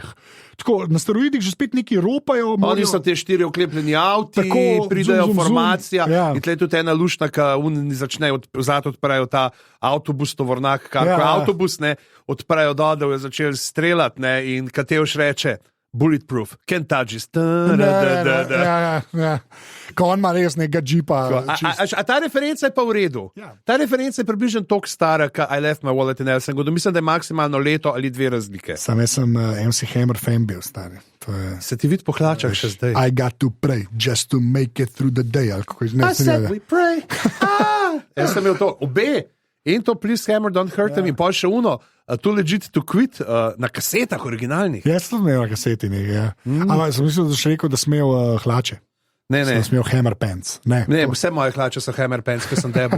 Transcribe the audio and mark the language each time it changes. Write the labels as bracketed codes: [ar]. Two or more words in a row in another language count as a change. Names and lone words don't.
[sl] Tako, na steroidih že spet neki ropajo. Oni so te 4 oklepljeni avti, tako, pridejo formacija in tle je tudi ena lušna, ki začne vzad odprejo ta avtobus, tovornak, avtobus, ne, odprejo dol, da je začel streljati, ne, in Katevš reče, [en] bulletproof, can't touch it. [sl] Ko on ima res nekega džipa. A ta referenca je pa v redu. Ta referenca je približno toliko stara, kot I left my wallet in Elsengo. Mislim, da je maksimalno leto ali 2 razlike. Sam jaz sem MC Hammer fan bil, stari. Se ti vid po hlačah še zdaj? [en] I got to pray just to make it through the day. I said we pray. [sl] Jaz sem imel to, obe. In to Please Hammer, Don't Hurt Him in pa še uno, Too Legit to Quit na kasetah originalnih. Jaz sem imel na kaseti nekaj, ja. Ampak sem mislil, da še rekel, da sem imel hlače. Ne. Sem imel Hammer Pants. Ne, vse moje hlače so Hammer Pants, ker sem debil.